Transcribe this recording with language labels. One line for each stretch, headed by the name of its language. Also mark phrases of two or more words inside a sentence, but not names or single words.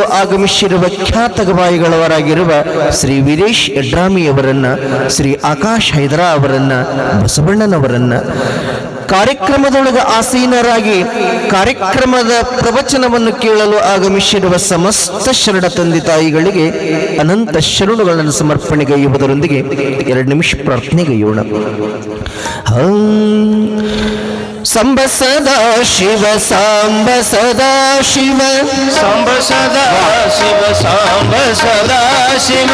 Kannada: ಆಗಮಿಸಿರುವ ಖ್ಯಾತ ಗವಾಯಿಗಳವರಾಗಿರುವ ಶ್ರೀ ವೀರೇಶ್ ಯಡ್ರಾಮಿಯವರನ್ನ, ಶ್ರೀ ಆಕಾಶ್ ಹೈದರಾ ಅವರನ್ನ, ಬಸವಣ್ಣನವರನ್ನ, ಕಾರ್ಯಕ್ರಮದೊಳಗ ಆಸೀನರಾಗಿ ಕಾರ್ಯಕ್ರಮದ ಪ್ರವಚನವನ್ನು ಕೇಳಲು ಆಗಮಿಸಿರುವ ಸಮಸ್ತ ಶರಣ ತಂದೆ ತಾಯಿಗಳಿಗೆ ಅನಂತ ಶರಣುಗಳನ್ನು ಸಮರ್ಪಣೆಗೈಯುವುದರೊಂದಿಗೆ 2 ನಿಮಿಷ ಪ್ರಾರ್ಥನೆಗೈಯೋಣ.
Sanskrit: ಸಂಬ ಸದಾ ಶಿವ, ಸಾಂಬ ಸದಾ ಶಿವ, ಸಾಂಬ ಸದಾ ಶಿವ, ಸಾಂಬ ಸದಾ ಶಿವ,